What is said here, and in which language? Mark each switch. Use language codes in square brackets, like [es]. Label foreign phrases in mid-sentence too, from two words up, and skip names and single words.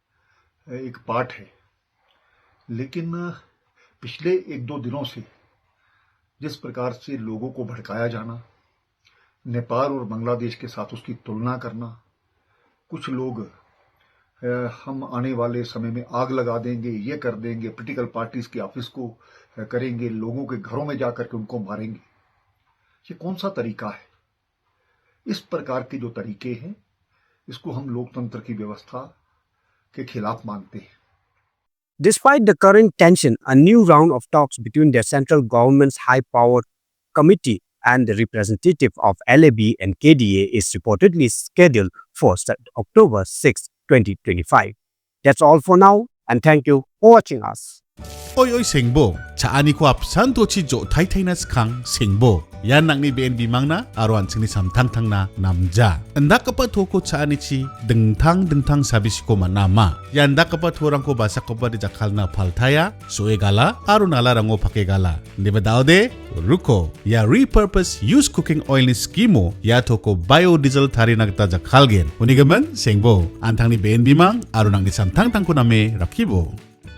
[hi] व्यवस्था का एक पार्ट है, लेकिन पिछले 1-2 दिनों से जिस प्रकार से लोगों को भड़काया जाना, नेपाल और बांग्लादेश के साथ उसकी तुलना करना, कुछ लोग हम आने वाले समय में आग लगा देंगे, ये कर देंगे, [en] political parties [hi] के ऑफिस को करेंगे, लोगों के घरों में जाकर के उनको मारेंगे, ये कौन सा तरीका है? इस प्रकार के जो तरीके हैं, इसको हम लोकतंत्र की व्यवस्था के खिलाफ मानते हैं। [en] Despite the current tension, a new round of talks between the central government's high-powered committee and the representative of LAB and KDA is reportedly scheduled for October 6, 2025. That's all for now, and thank you for watching us. [grt] Oy Sengbo, chaani ko apsan to chi jo thai thai na skang Sengbo. Yan nang ni BNB mangna aruan sing ni samtang tang na namja. Anda kapa toko chaani chi dengtang sabis ko manama. Yan da kapa thorang ko basa ko ba di jakal na paltaya soe gala aru nala rango pake gala. Diba daude ruko ya [en] repurpose use cooking oil [grt] ni skimo ya toko biodiesel thari nagta jakal gen. Unigaman Sengbo antang ni BNB mang aru nang ni samtang tang ko name rakibo.